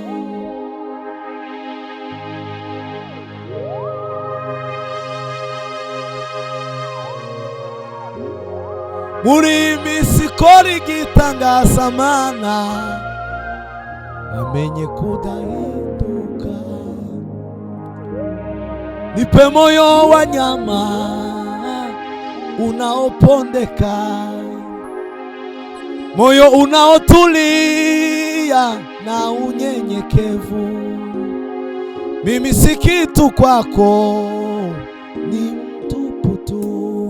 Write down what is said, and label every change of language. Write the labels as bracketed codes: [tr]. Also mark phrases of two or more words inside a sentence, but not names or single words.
[rw] Muri iyi minsi ikora igitangaza Mana, bamenye kudahinduka. [sw] Nipe moyo wa nyama unaopondeka, moyo unaotulia na unyenyekevu. Mimi si kitu kwako, ni mtupu tu.